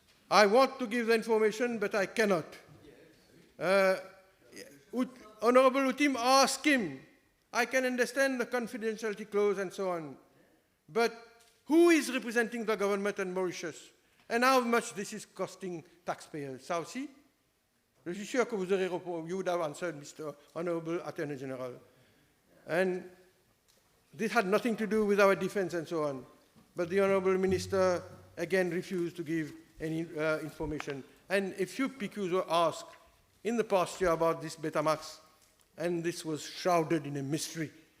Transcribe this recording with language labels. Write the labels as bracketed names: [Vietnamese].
[English] I want to give the information, but I cannot. Honorable Utim asked him, I can understand the confidentiality clause and so on, but who is representing the government and Mauritius? And how much this is costing taxpayers? [French] Ça aussi? Je suis sûr que vous aurez répondu, [English] you would have answered, Mr. Honorable Attorney General. And this had nothing to do with our defense and so on. But the Honorable Minister again refused to give any information. And a few PQs were asked in the past year about this Betamax, and this was shrouded in a mystery.